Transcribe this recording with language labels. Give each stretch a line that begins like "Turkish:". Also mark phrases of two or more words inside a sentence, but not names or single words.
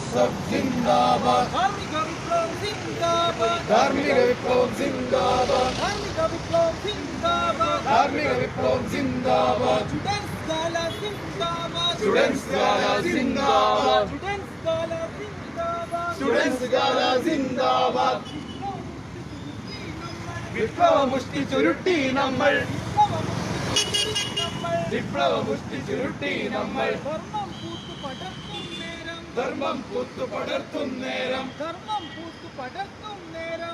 Hindi: SSF जिंदाबाद, धार्मिक विप्लव जिंदाबाद, धार्मिक विप्लव जिंदाबाद, धार्मिक विप्लव जिंदाबाद, धार्मिक विप्लव जिंदाबाद,
English: Students gala
Hindi: जिंदाबाद,
English: Students gala
Hindi: जिंदाबाद,
English: Students gala
Hindi: जिंदाबाद,
English: Students gala
Hindi: जिंदाबाद.
Malayalam: വിപ്ലവ മുഷ്ടി ചുരുട്ടി നമ്മൾ, വിപ്ലവ മുഷ്ടി ചുരുട്ടി നമ്മൾ, ധർമ്മം പൂത്തു പടർത്തും നേരം, ധർമ്മം പൂത്തു പടർത്തും നേരം,